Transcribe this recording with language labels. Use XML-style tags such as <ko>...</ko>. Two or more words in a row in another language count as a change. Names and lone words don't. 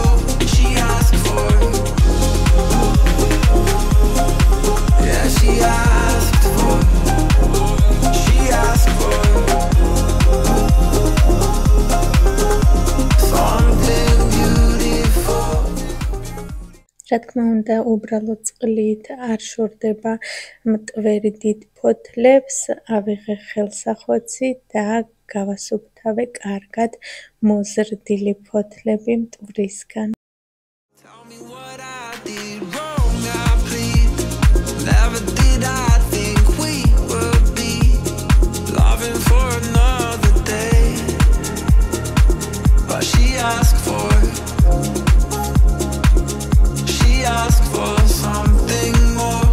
<en>She asked for, yeah, she asked for something beautiful.</en> <ka>რა თქმა უნდა, უბრალო წყლით არ შორდება მტვერი დიდ ფოთლებს, ავიღე ხელსახოცი და გავასუფთავე კარგად მოზრდილი ფოთლები მტვრისგან.</ka> <en>Tell me what I did wrong, I plead. Never did I think we would be loving for another day. But she asked for something more.</en>